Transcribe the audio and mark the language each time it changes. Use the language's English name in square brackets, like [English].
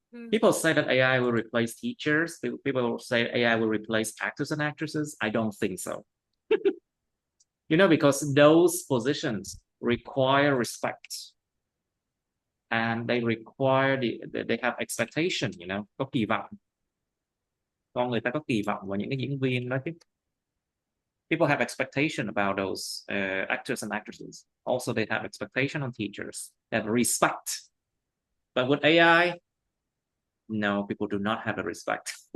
[English] People say that AI will replace teachers. People say AI will replace actors and actresses. I don't think so. Because those positions require respect, and they require they have expectation. [Vietnamese] Có kỳ vọng. Con người ta có kỳ vọng vào những cái diễn viên đó chứ. [English] People have expectation about those actors and actresses. Also, they have expectation on teachers. They have respect. But with AI, no, people do not have a respect.